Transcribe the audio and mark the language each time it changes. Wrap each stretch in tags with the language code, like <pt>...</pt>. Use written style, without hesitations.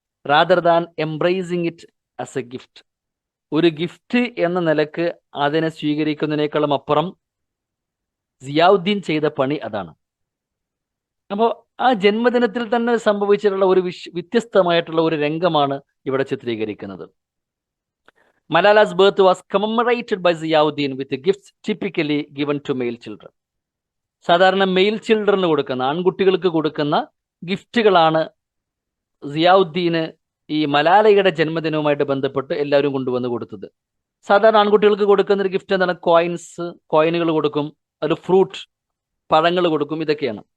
<en>rather than embracing it as a gift,</en> <ml>ഒരു gift എന്ന നിലക്ക് അതിനെ സ്വീകരിക്കുന്നതിനേക്കാളും അപ്പുറം സിയാവുദ്ദീൻ ചെയ്ത പണി അതാണ്. അപ്പോൾ ആ ജന്മദിനത്തിൽ തന്നെ സംഭവിച്ചിട്ടുള്ള ഒരു വ്യത്യസ്തമായിട്ടുള്ള ഒരു രംഗമാണ് ഇവിടെ ചിത്രീകരിക്കുന്നത്.</ml> <en>Malala's birth was commemorated by Ziauddin with gifts typically given to male children.</en> <ml>സാധാരണ</ml> <en>male ചിൽഡ്രന്</en> <ml>കൊടുക്കുന്ന, ആൺകുട്ടികൾക്ക് കൊടുക്കുന്ന ഗിഫ്റ്റുകളാണ് സിയാവുദ്ദീന് ഈ മലാലയുടെ ജന്മദിനവുമായിട്ട് ബന്ധപ്പെട്ട് എല്ലാവരും കൊണ്ടുവന്ന് കൊടുത്തത്. സാധാരണ ആൺകുട്ടികൾക്ക് കൊടുക്കുന്ന ഒരു ഗിഫ്റ്റ് എന്താണ്? കോയിനുകൾ കൊടുക്കും, ഒരു ഫ്രൂട്ട്, പഴങ്ങൾ കൊടുക്കും, ഇതൊക്കെയാണ്.</ml>